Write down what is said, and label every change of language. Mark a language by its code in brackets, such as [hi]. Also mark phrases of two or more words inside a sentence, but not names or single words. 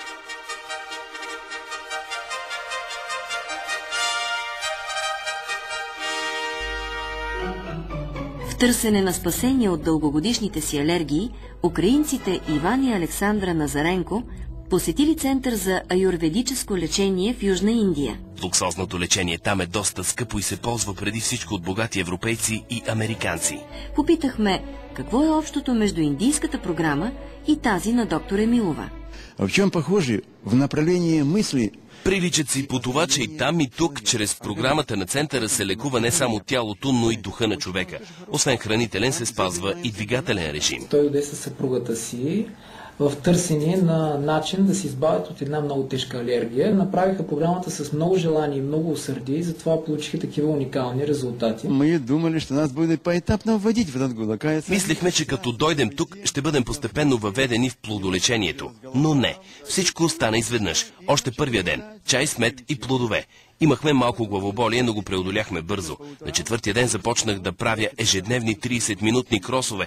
[bg] В търсене на спасение от дългогодишните си алергии, украинците Иван и Александра Назаренко посетили център за аюрведическо лечение в Южна Индия. Луксозното лечение там е доста скъпо и се ползва преди всичко от богати европейци и американци. Попитахме какво е общото между индийската програма и тази на доктор Емилова. [ru] В чем похожи в направлении мысли [bg] Приличат си по това, че и там и тук, чрез програмата на центъра се лекува не само тялото, но и духа на човека. Освен хранителен се спазва и двигателен режим. Той дойде със съпругата си в търсене на начин да се избавят от една много тежка алергия. Направиха програмата с много желание и много усърдие и затова получиха такива уникални резултати. [ru] Мы думали, что нас будет поэтапно вводить в этот год. [bg] Мислихме, че като дойдем тук, ще бъдем постепенно въведени в плодолечението. Но не. Всичко стана изведнъж. Още първия ден. Чай с мед и плодове. Имахме малко главоболие, но го преодоляхме бързо. На четвъртия ден започнах да правя ежедневни 30-минутни кросове.